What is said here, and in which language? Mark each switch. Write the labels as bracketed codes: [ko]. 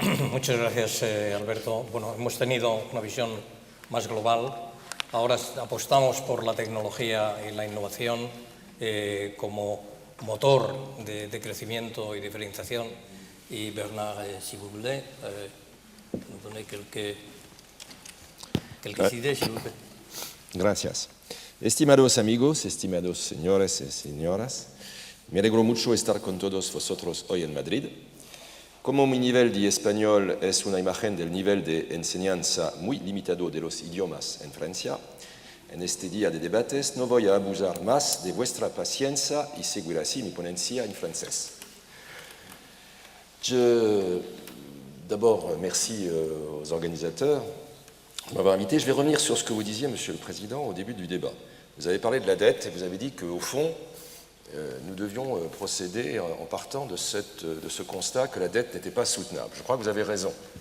[es] Muchas gracias, Alberto. Bueno, hemos tenido una visión más global. Ahora apostamos por la tecnología y la innovación como motor de crecimiento y diferenciación. [fr] Y Bernard, si vous voulez, nous donner quelques ideas, si vous plaît. [es] Gracias. Estimados amigos, estimados señores y señoras, me alegro mucho estar con todos vosotros hoy en Madrid. Como mi nivel de español es una imagen del nivel de enseñanza muy limitado de los idiomas en Francia, en este día de debates no voy a abusar más de vuestra paciencia y seguir así mi ponencia en francés. [fr] D'abord, merci aux organisateurs de m'avoir invité. Je vais revenir sur ce que vous disiez, Monsieur le Président, au début du débat. Vous avez parlé de la dette et vous avez dit qu'au fond, nous devions procéder en partant de ce constat que la dette n'était pas soutenable. Je crois que vous avez raison.